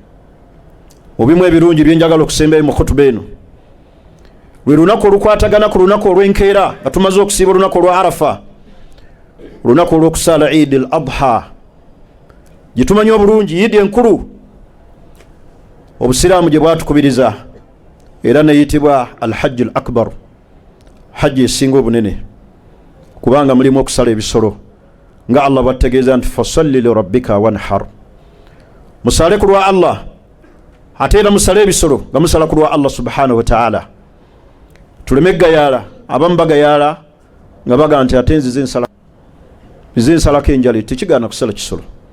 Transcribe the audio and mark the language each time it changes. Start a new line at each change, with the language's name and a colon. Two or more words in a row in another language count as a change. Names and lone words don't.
Ganda: mu bimu ebirungi byenjagala okusembayo mu khutuba eno lwe lunaku olukwatagana ku lunaku olw'enkeera nga tumaze okusiiba olunaku olwa Arafa, olunaku olw'okusaala Eid al-Adha gye tumanyi obulungi, Eid enkulu obusiraamu gye bwatukubiriza, era neyitibwa
Arabic: الحج الأكبر,
Ganda: hajji esinga obunene, kubanga mulimu okusala ebisolo nga Allah bwategeeza nti
Arabic: فصل لربك وانحر,
Ganda: musale ku lwa Allah ate era musale ebisolo nga musala ku lwa Allah
Arabic: سبحانه وتعالى.
Ganda: tuleme gayaala, abamu bagayaala nga baga nti ate nzize nsalako enjala, tekigaana kusala kisolo.